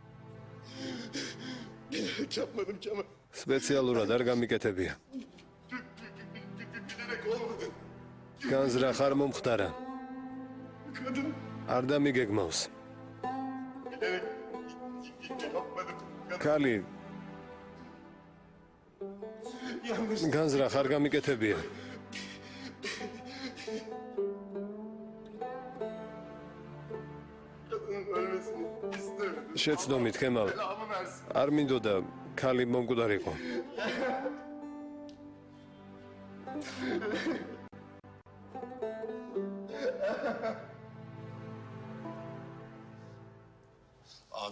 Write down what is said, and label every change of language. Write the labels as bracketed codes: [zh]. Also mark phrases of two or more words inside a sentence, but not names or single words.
[tr] yapmadım Kemal. [ka] სპეციალურად არ გამიკეთებია. [tr] Bilerek olmadı. [ka] განზრახ არ მომხდარა. [tr] Kadın [ka] არ დამიგეგმავს. [tr] bilerek yapmadım. [ka] ქალი [tr] Yanlış. [ka] განზრახ არ გამიკეთებია. [tr] Kadının ölmesini istemedim. [ka] შეცდომით ხემალ [tr] Belamı versin. [ka] არ მინდოდა ქალი მომკვდარიყო. [tr] Abi.